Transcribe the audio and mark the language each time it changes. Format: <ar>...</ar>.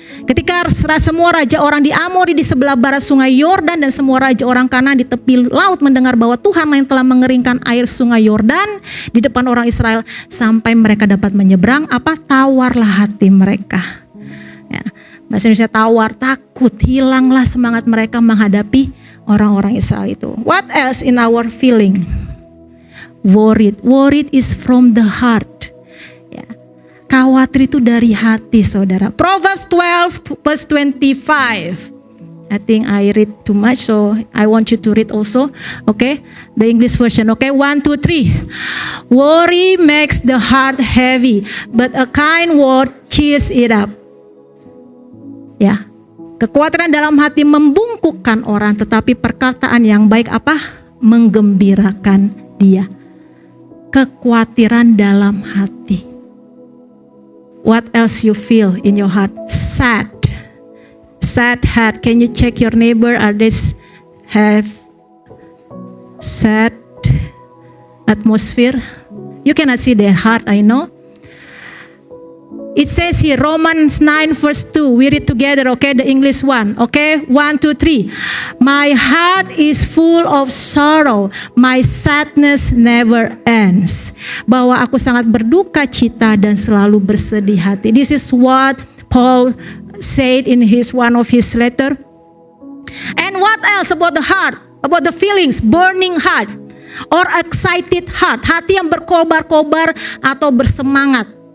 <id>Ketika semua raja orang di Amori di sebelah barat sungai Yordan dan semua raja orang Kanaan di tepi laut mendengar bahwa Tuhan yang telah mengeringkan air sungai Yordan di depan orang Israel sampai mereka dapat menyeberang, tawarlah hati mereka. Ya, bahasa Indonesia tawar, takut, hilanglah semangat mereka menghadapi orang-orang Israel itu.</id> <en>What else in our feeling? Worried. Worried is from the heart.</en> <id>Khawatir itu dari hati, saudara.</id> <en>Proverbs 12 verse 25. I think I read too much, so I want you to read also. Okay, the English version. Okay, 1, 2, 3. Worry makes the heart heavy, but a kind word cheers it up.</en> <id>Ya, kekhawatiran dalam hati membungkukkan orang, tetapi perkataan yang baik menggembirakan dia. Kekhawatiran dalam hati.</id> <en>What else you feel in your heart? Sad. Sad heart. Can you check your neighbor? Are they have sad atmosphere? You cannot see their heart, I know. It says here, Romans 9 verse 2. We read together, okay? The English one. Okay? 1, 2, 3. My heart is full of sorrow. My sadness never ends.</en> <id>Bahwa aku sangat berduka cita dan selalu bersedih hati.</id> <en>This is what Paul said in one of his letter. And what else about the heart? About the feelings? Burning heart. Or excited heart.</en> <id>Hati yang berkobar-kobar atau bersemangat.</id>